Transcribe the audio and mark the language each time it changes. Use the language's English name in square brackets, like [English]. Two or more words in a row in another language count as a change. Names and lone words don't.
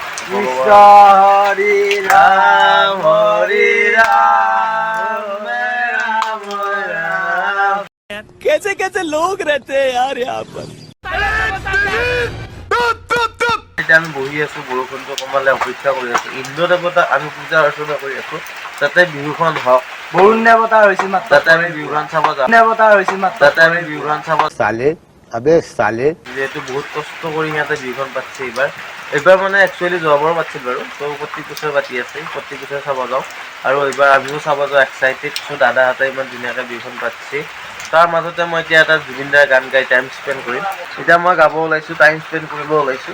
[Hindi] हरि राम हरि राम राम। कैसे कैसे लोग रहते हैं यार यहाँ पर। [Assamese] এতিয়া আমি বহি আছো, বৰষুণটো কমালে অপেক্ষা কৰি আছো। ইন্দ্ৰ দেৱতাক আমি পূজা অৰ্চনা কৰি আছো, যাতে বিহুখন হওক। বৰুণ দেৱতা হৈছিল মাত্ৰ, যাতে আমি বিহুখন চাব যাওঁ, দেৱতা হৈছিল মাত্ৰ, যাতে আমি বিহুখন চাব [Hindi] साले अबे साले [Assamese] যিহেতু বহুত কষ্ট কৰি সিহঁতে বিহুখন পাতিছে এইবাৰ মানে একচুৱেলি যোৱাবাৰো পাতিছিল বাৰু। ত' প্ৰত্যেক বছৰে পাতি আছে, প্ৰত্যেক বছৰে চাব যাওঁ। আৰু এইবাৰ আমিও চাব যাওঁ এক্সাইটেড। চ' দাদাহঁতে ইমান ধুনীয়াকৈ বিহুখন পাতিছে। তাৰ মাজতে মই এতিয়া এটা জুবিন দাৰ গান গাই [English] time spend [Assamese] কৰিম। এতিয়া মই গাব ওলাইছোঁ, [English] time spend [Assamese] কৰিব ওলাইছোঁ।